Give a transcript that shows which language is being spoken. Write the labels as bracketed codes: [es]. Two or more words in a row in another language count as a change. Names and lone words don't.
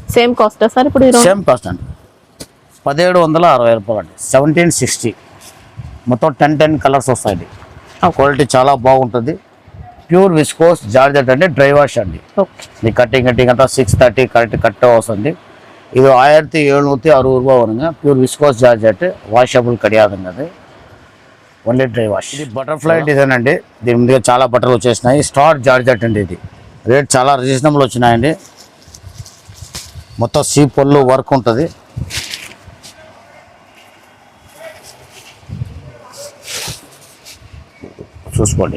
[en] same cost [te] అండి. 1760 అండి, 1760. మొత్తం 10 కలర్స్ వస్తాయండి. క్వాలిటీ చాలా బాగుంటుంది. [en] pure viscose georgette [te] అండి, [en] dry wash [te] అండి. మీ కటింగ్ అంతా 630 [en] correct cut [te] వస్తుంది. [ta] இது 1760 ரூபா வருங்க. [en] pure viscose georgette, [te] వాషబుల్ కడియాదండి అది, [en] only dry wash. [te] ఇది [en] butterfly design [te] అండి. దీని మీద చాలా బట్టలు వచ్చేసినాయి. [en] star georgette [te] అండి. ఇది రేట్ చాలా రీజనబుల్ వచ్చినాయండి. మొత్తం సీ పళ్ళు వర్క్ ఉంటుంది. చూసుకోండి.